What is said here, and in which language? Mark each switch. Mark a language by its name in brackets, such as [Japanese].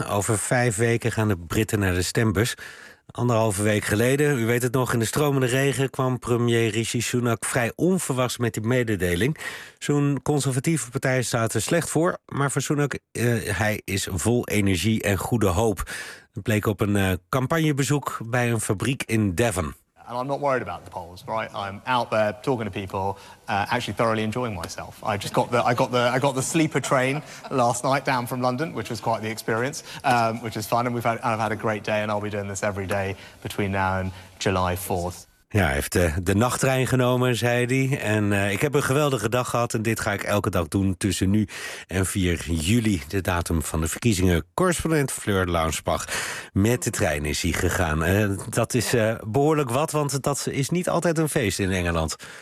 [Dutch] Over 5 weken gaan de Britten naar de stembus. 1,5 week geleden, u weet het nog, in de stromende regen kwam premier Rishi Sunak vrij onverwachts met die mededeling. Zo'n conservatieve partij staat er slecht voor, maar voor Sunak, hij is vol energie en goede hoop. Het bleek op een campagnebezoek bij een fabriek in Devon. [English] And I'm not worried about the polls, right? I'm out there talking to people, actually thoroughly enjoying myself. I got the sleeper train last night down from London, which was quite the experience, which is fun. And I've had a great day, and I'll be doing this every day between now and July 4th. [Dutch] Ja, hij heeft de nachttrein genomen, zei hij. En ik heb een geweldige dag gehad en dit ga ik elke dag doen tussen nu en 4 juli, de datum van de verkiezingen. Correspondent Fleur Launsbach, met de trein is hij gegaan. Dat is behoorlijk wat, want dat is niet altijd een feest in Engeland.